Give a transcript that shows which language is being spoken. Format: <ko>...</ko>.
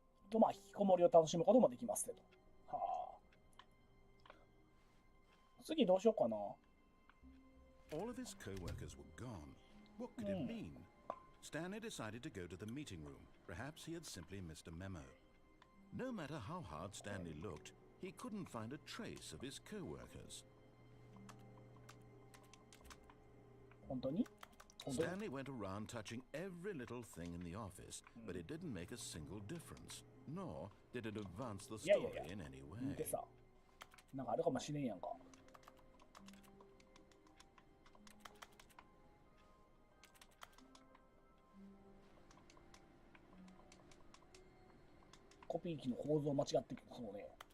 <ja>とまあ引きこもりを楽しむこともできますねと。はあ。次どうしようかな。</ja> <en>All of his co-workers were gone. What could it mean? Stanley decided to go to the meeting room. Perhaps he had simply missed a memo. No matter how hard Stanley looked, he couldn't find a trace of his co-workers.</en> <ja>本当に</ja> <en>？Stanley went around touching every little thing in the office, but it didn't make a single difference, nor did it advance the story in any way.</en> <ja>でさ、なんかあるかもしれんやんか。コピー機の構造間違ってるけど、そうね。</ja>